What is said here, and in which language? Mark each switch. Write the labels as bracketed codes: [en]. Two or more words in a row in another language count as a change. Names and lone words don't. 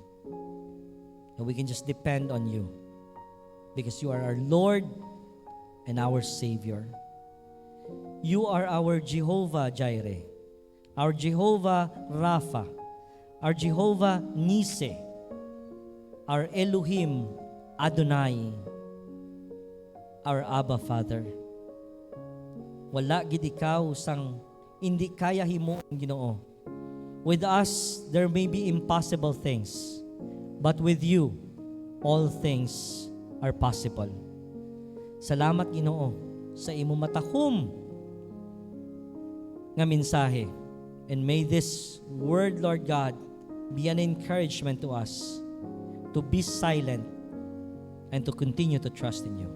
[en] That we can just depend on you because you are our Lord and our Savior. You are our Jehovah Jireh, our Jehovah Rapha, our Jehovah Nisi, our Elohim Adonai, our Abba Father. [hil] Wala gid ikaw sang hindi kaya himo ang Ginoo. [en] With us, there may be impossible things, but with you, all things are possible. [hil] Salamat Ginoo sa imo matahom nga mensahe. [en] And may this word, Lord God, be an encouragement to us to be silent and to continue to trust in you.